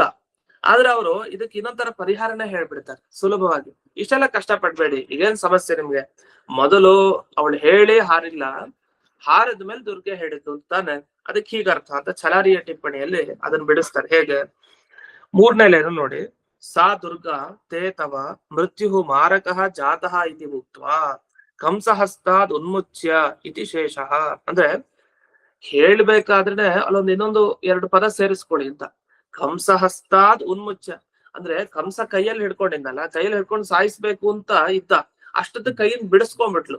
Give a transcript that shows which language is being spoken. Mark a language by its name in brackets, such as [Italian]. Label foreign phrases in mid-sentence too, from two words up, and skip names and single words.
[Kannada] ಆದ್ರೆ ಅವರು ಇದಕ್ಕೆ ಇನ್ನೊಂದರ ಪರಿಹಾರನೇ ಹೇಳ್ಬಿಡ್ತಾರೆ ಸುಲಭವಾಗಿ. ಇಷ್ಟೆಲ್ಲ ಕಷ್ಟ ಪಡ್ಬೇಡಿ, ಈಗೇನ್ ಸಮಸ್ಯೆ ನಿಮ್ಗೆ? ಮೊದಲು ಅವಳು ಹೇಳಿ ಹಾರಿಲ್ಲ, ಹಾರದ ಮೇಲೆ ದುರ್ಗೆ ಹೇಳಿದ್ದು ಅಂತಾನೆ, ಅದಕ್ಕೆ ಹೀಗರ್ಥ ಅಂತ ಛಲಾರಿಯ ಟಿಪ್ಪಣಿಯಲ್ಲಿ ಅದನ್ನ ಬಿಡಿಸ್ತಾರೆ. ಹೇಗೆ? 3ನೇ ಲೈನ್ ನೋಡಿ. [Sanskrit] ಸಾ ದುರ್ಗಾ ತೇ ತವ ಮೃತ್ಯು ಮಾರಕಃ ಜಾತಃ ಇತಿ ಉಕ್ತ್ವಾ ಕಂಸಹಸ್ತಾದ್ ಉನ್ಮುಚ್ಯ ಇತಿ ಶೇಷಃ. [Kannada] ಅಂದ್ರೆ ಹೇಳ್ಬೇಕಾದ್ರೆ ಅಲ್ಲೊಂದು ಇನ್ನೊಂದು 2 ಪದ ಸೇರಿಸ್ಕೊಳ್ಳಿ ಅಂತ. [Sanskrit] ಕಂಸಹಸ್ತಾದ್ ಉನ್ಮುಚ್ಯ [Kannada] ಅಂದ್ರೆ ಕಂಸ ಕೈಯಲ್ಲಿ ಹಿಡ್ಕೊಂಡಿದ್ದಲ್ಲ, ಕೈಯಲ್ಲಿ ಹಿಡ್ಕೊಂಡು ಸಾಯಿಸ್ಬೇಕು ಅಂತ ಇದ್ದ, ಅಷ್ಟದ ಕೈಯಿಂದ ಬಿಡಿಸ್ಕೊಂಡ್ಬಿಟ್ಲು.